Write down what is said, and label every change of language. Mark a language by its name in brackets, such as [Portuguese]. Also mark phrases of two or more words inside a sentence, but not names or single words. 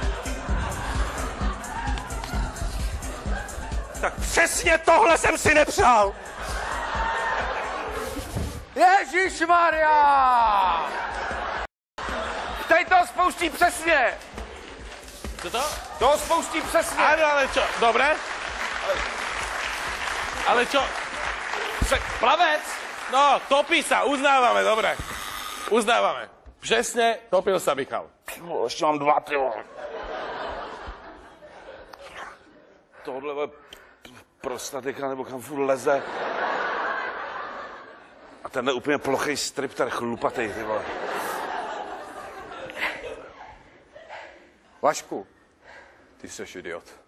[Czech] Tak přesně tohle jsem si nepřál. Ježišmarja! Teď to spouští přesně! Co to? To spouští přesně! [Slovak] Áno, ale čo? Dobre? Ale čo? Plavec! No, topí sa, uznávame, dobre. Uznávame. Přesne, topil sa Michal. [Czech] Ještě mám 2, ty vole. tohle prostatika, nebo kam furt leze. A tenhle úplně plochý stripter, chlupatej, ty vole. Vašku, ty jsi idiot.